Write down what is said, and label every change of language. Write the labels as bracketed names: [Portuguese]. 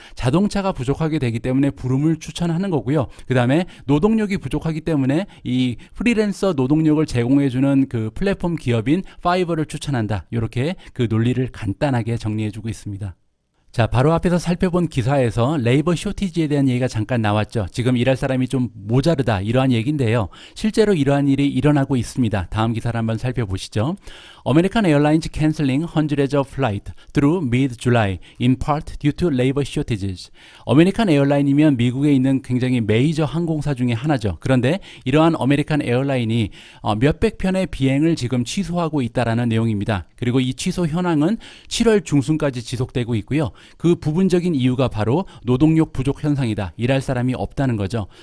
[Korean] 자동차가 부족하게 되기 때문에 브룸을 추천하는 거고요. 그 다음에 노동력이 부족하기 때문에 이 프리랜서 노동력을 제공해주는 그 플랫폼 기업인 파이버를 추천한다. 이렇게 그 논리를 간단하게 정리해주고 있습니다. 자, 바로 앞에서 살펴본 기사에서 레이버 쇼티지에 대한 얘기가 잠깐 나왔죠. 지금 일할 사람이 좀 모자르다, 이러한 얘기인데요. 실제로 이러한 일이 일어나고 있습니다. 다음 기사를 한번 살펴보시죠. [English] American Airlines canceling hundreds of flights through mid-July in part due to labor shortages. [Korean] 아메리칸 에어라인이면 미국에 있는 굉장히 메이저 항공사 중에 하나죠. 그런데 이러한 아메리칸 에어라인이 몇백 편의 비행을 지금 취소하고 있다라는 내용입니다. 그리고 이 취소 현황은 7월 중순까지 지속되고 있고요. 그 부분적인 이유가 바로 노동력 부족 현상이다. 일할 사람이 없다는 거죠.